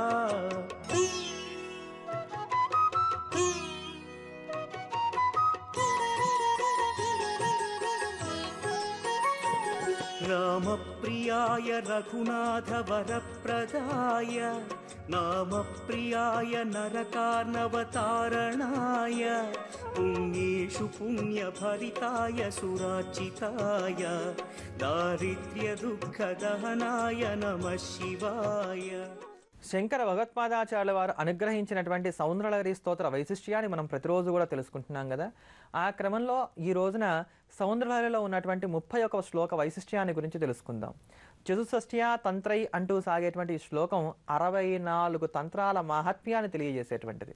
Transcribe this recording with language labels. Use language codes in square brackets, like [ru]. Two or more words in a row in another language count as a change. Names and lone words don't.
[sa] रामप्रियाय रघुनाथवरप्रदाय नामप्रियाय नरकार्णवतारणाय पुण्येषु पुण्यभरिताय सुरार्चिताय दारिद्र्यदुःखदहनाय नमः शिवाय [te] శంకర భగవత్పాదాచార్యుల వారు అనుగ్రహించినటువంటి సౌందర్యలహరి స్తోత్ర వైశిష్ట్యాన్ని మనం ప్రతిరోజు కూడా తెలుసుకుంటున్నాం కదా. ఆ క్రమంలో ఈ రోజున సౌందర్యలహరిలో ఉన్నటువంటి 31వ శ్లోక వైశిష్ట్యాన్ని గురించి తెలుసుకుందాం. [sa] చతుషష్ఠ్యా తంత్రై [te] అంటూ సాగేటువంటి ఈ శ్లోకం 64 తంత్రాల మహత్యాన్ని తెలియజేసేటువంటిది.